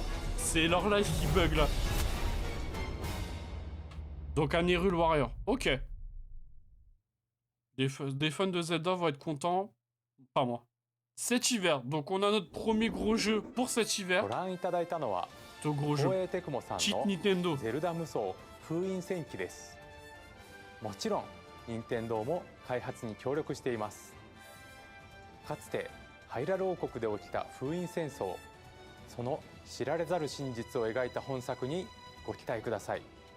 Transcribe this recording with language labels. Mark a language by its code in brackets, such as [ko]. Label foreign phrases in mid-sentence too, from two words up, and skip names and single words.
[fr] C'est leur live qui bug, là. Donc un Hyrule Warrior. Ok. Des fans de Zelda vont être contents. Pas moi. Cet hiver. Donc on a notre premier gros jeu pour cet hiver. Ce gros jeu. Cheat Nintendo. [ja] ゼルダ無双封印戦記です。もちろん任天堂も開発に協力しています。かつてハイラル王国で起きた封印戦争、その知られざる真実を描いた本作にご期待ください。